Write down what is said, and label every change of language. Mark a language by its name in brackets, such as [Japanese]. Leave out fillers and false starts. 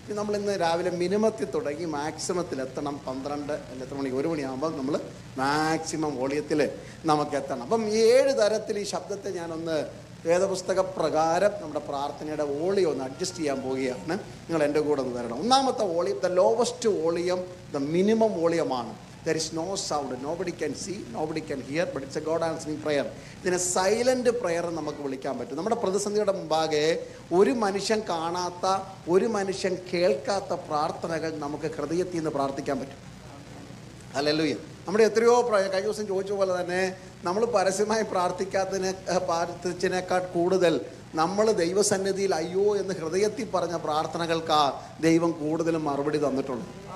[Malayalam] നമ്മളിന്ന് രാവിലെ മിനിമത്തിൽ തുടങ്ങി മാക്സിമത്തിൽ എത്തണം. 12 അല്ല എത്ര മണിക്ക്, 1 മണിയാകുമ്പോൾ നമ്മൾ മാക്സിമം വോളിയത്തിൽ നമുക്ക് എത്തണം. അപ്പം ഈ 7 തരത്തിൽ ഈ ശബ്ദത്തെ ഞാനൊന്ന് വേദപുസ്തക പ്രകാരം നമ്മുടെ പ്രാർത്ഥനയുടെ വോളിയം ഒന്ന് അഡ്ജസ്റ്റ് ചെയ്യാൻ പോവുകയാണ്. നിങ്ങൾ എൻ്റെ കൂടെ ഒന്ന് വരണം. 1ാമത്തെ volume, [English] the lowest volume, [Malayalam] the minimum വോളിയമാണ്. [English] There is no sound, nobody can see, nobody can hear, but it's a God answering prayer. [Malayalam] ഇതിനെ സൈലന്റ് പ്രയർ നമുക്ക് വിളിക്കാൻ പറ്റും. നമ്മുടെ പ്രതിസന്ധിയുടെ മുമ്പാകെ ഒരു മനുഷ്യൻ കാണാത്ത, ഒരു മനുഷ്യൻ കേൾക്കാത്ത പ്രാർത്ഥനകൾ നമുക്ക് ഹൃദയത്തിൽ നിന്ന് പ്രാർത്ഥിക്കാൻ പറ്റും. ഹല്ലേലൂയ. നമ്മുടെ എത്രയോ കഴിഞ്ഞ ദിവസം ചോദിച്ച പോലെ തന്നെ നമ്മൾ പരസ്യമായി പ്രാർത്ഥിച്ചതിനേക്കാൾ കൂടുതൽ നമ്മൾ ദൈവസന്നിധിയിൽ അയ്യോ എന്ന് ഹൃദയത്തിൽ പറഞ്ഞ പ്രാർത്ഥനകൾക്കാ ദൈവം കൂടുതലും മറുപടി തന്നിട്ടുള്ളത്.